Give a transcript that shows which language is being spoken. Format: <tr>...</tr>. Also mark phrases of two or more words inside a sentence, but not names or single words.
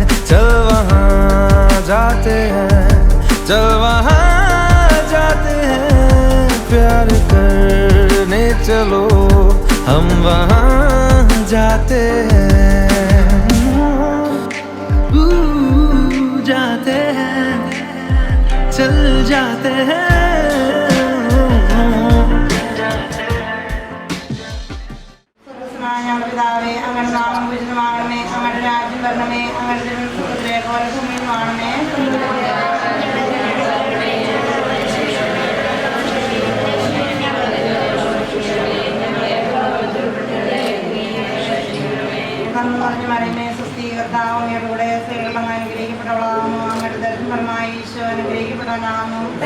<hi>चल वहाँ जाते हैं, चल वहाँ जाते हैं, प्यार करने चलो हम वहाँ जाते हैं। जाते हैं, चल जाते हैं।</hi> <ml>പിതാവേ, അങ്ങയുടെ നാമം പൂജിതമാകണമേ, അങ്ങയുടെ രാജ്യം വരണമേ, അങ്ങയുടെ പോലെ ഭൂമിയിലുമാകണമേ. മറിയമേ സ്വസ്തി, കർത്താവ് അങ്ങയുടെ കൂടെ, സ്ത്രീകൾ അങ്ങ് അനുഗ്രഹിക്കപ്പെട്ടവളാകുന്നു, അങ്ങയുടെ ദരിദ്രഫലമായി ഈശോ അനുഗ്രഹിക്കപ്പെട്ടവനാകുന്നു.</ml>